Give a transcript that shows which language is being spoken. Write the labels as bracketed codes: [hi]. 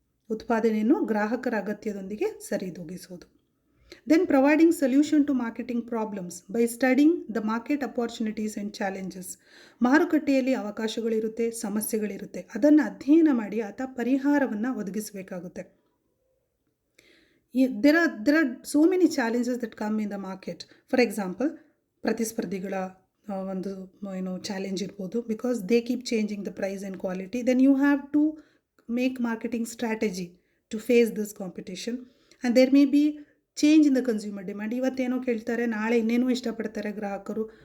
[kn] ಉತ್ಪಾದನೆಯನ್ನು ಗ್ರಾಹಕರ ಅಗತ್ಯದೊಂದಿಗೆ ಸರಿದೂಗಿಸೋದು. [en] Then providing solution to marketing problems by studying the market opportunities and challenges. [kn] ಮಾರುಕಟ್ಟೆಯಲ್ಲಿ ಅವಕಾಶಗಳಿರುತ್ತೆ, ಸಮಸ್ಯೆಗಳಿರುತ್ತೆ, ಅದನ್ನು ಅಧ್ಯಯನ ಮಾಡಿ ಆತ ಪರಿಹಾರವನ್ನು ಒದಗಿಸಬೇಕಾಗುತ್ತೆ. [en] there are so many challenges that come in the market. For example, [kn] ಪ್ರತಿಸ್ಪರ್ಧಿಗಳ ಒಂದು ಚಾಲೆಂಜ್ ಇರ್ಬೋದು, [en] Because they keep changing the price and quality. Then you have to make marketing strategy to face this competition. And there may be change in the consumer demand. [kn] ಇವತ್ತೇನೋ ಕೇಳ್ತಾರೆ, ನಾಳೆ ಇನ್ನೇನೋ ಇಷ್ಟಪಡ್ತಾರೆ ಗ್ರಾಹಕರು.